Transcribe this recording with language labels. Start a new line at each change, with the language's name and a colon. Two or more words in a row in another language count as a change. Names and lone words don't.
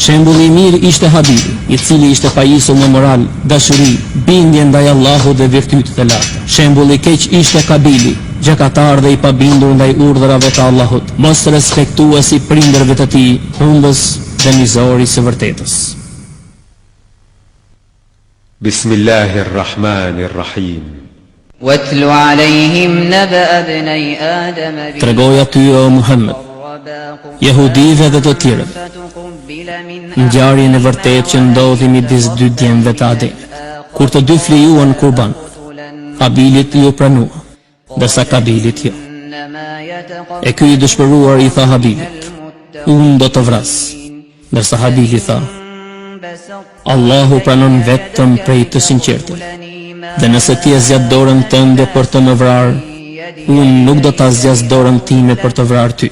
Albanian: Shembulli i mirë ishte Habili, i cili ishte pajisur me moral, dashuri, bindje ndaj Allahut dhe virtytet e larta. Shembulli i keq ishte Kabili, gjakatar dhe i pabindur ndaj urdhrave të Allahut, mos respektuesi prindërve të tij, humbës dhe mizori së vërtetës. Bismillahirrahmanirrahim.
Arabic: واتل عليهم نبأ ابني آدم
Albanian: Tregoj aty o Muhammed, jehudive dhe të tjerë, ngjarjen e vërtetë që ndodhi midis dy djemve të Adem, kur të dy flijuan kurban. Habilit ju pranua, ndërsa Kabilit jo. E ky i dëshpëruar i tha Habilit, unë do të vras, ndërsa Habili tha, Allahu pranon vetëm prej të sinqertë, dhe nëse ti e zgjat dorën tënde për të më vrarë, unë nuk do ta zgjas dorën time për të vrarë ty.